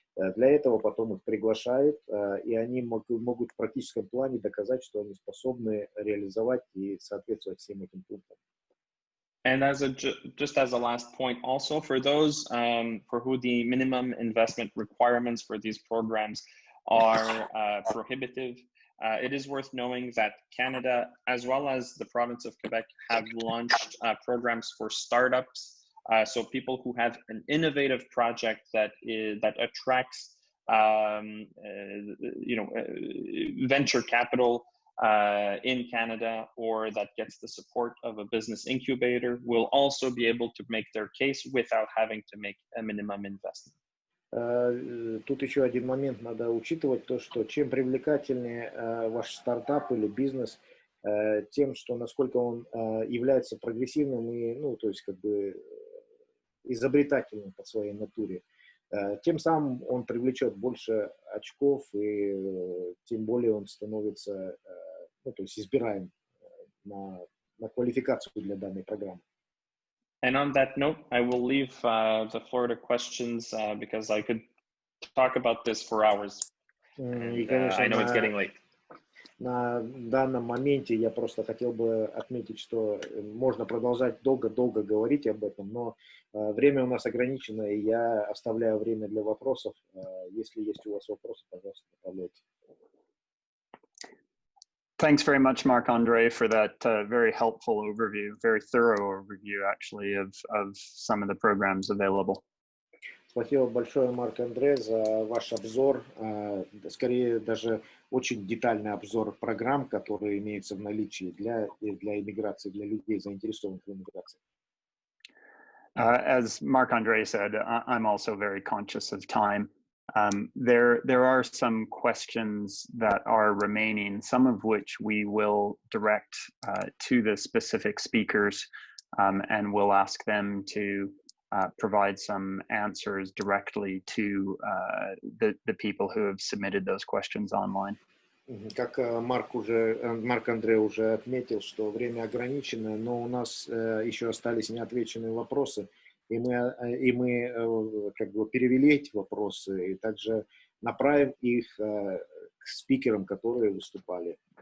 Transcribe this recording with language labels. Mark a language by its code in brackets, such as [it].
[ru] Для этого потом их приглашают, и они могут в практическом плане доказать, что они способны реализовать и соответствовать всем этим пунктам. [en] And just as a last point, also for those for who the minimum investment requirements for these programs are prohibitive, it is worth knowing that Canada, as well as the province of Quebec, have launched programs for startups. So people who have an innovative project that attracts, venture capital in Canada, or that gets the support of a business incubator, will also be able to make their case without having to make a minimum investment. [ru] Тут еще один момент надо учитывать, то, что чем привлекательнее ваш стартап или бизнес, тем, что насколько он является прогрессивным и, ну, то есть, как бы, изобретательным по своей натуре, тем самым он привлечет больше очков, и тем более он становится, ну, то есть, избираем на квалификацию для данной программы. [en] And on that note, I will leave the floor to questions because I could talk about this for hours. [ru] И, конечно, [en] I know it's getting late. [ru] На данном моменте я просто хотел бы отметить, что можно продолжать долго-долго говорить об этом, но время у нас ограничено, и я оставляю время для вопросов. Если есть у вас вопросы, пожалуйста, направляйте. [en] Thanks very much, Marc-André, for that very helpful overview, very thorough overview, actually, of some of the programs available. [ru] Спасибо большое, Марк-Андре, за ваш обзор, скорее даже очень детальный обзор программ, которые имеются в наличии для иммиграции, для людей, заинтересованных в иммиграции. [en] As Marc-André said, I'm also very conscious of time. There are some questions that are remaining, some of which we will direct to the specific speakers, and we'll ask them to provide some answers directly to the people who have submitted those questions online. [ru] Как Марк-Андре уже отметил, что время ограничено, но у нас еще остались неотвеченные вопросы, и мы как бы перевели эти вопросы и также направим их к спикерам, которые выступали.